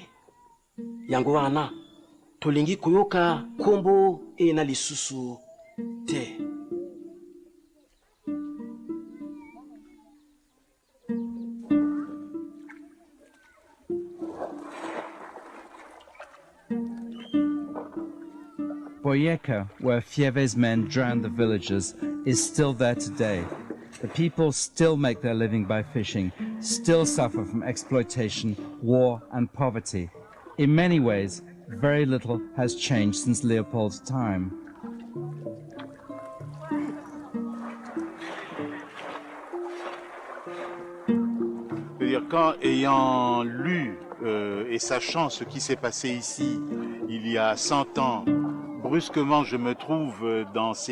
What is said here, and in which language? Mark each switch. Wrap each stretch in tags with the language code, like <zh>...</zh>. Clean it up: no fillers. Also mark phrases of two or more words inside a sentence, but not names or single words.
<ln>Yango wana tolingi kuyoka kombo na lisusu te.</ln> <en>Boyeka, where Fieve's men drowned the villagers, is still there today. The people still make their living by fishing, still suffer from exploitation, war and poverty. In many ways, very little has changed since Leopold's time.</en> <fr>Quand, ayant lu et sachant ce qui s'est passé ici il y a 100 ans, brusquement je me trouve dans ces</fr>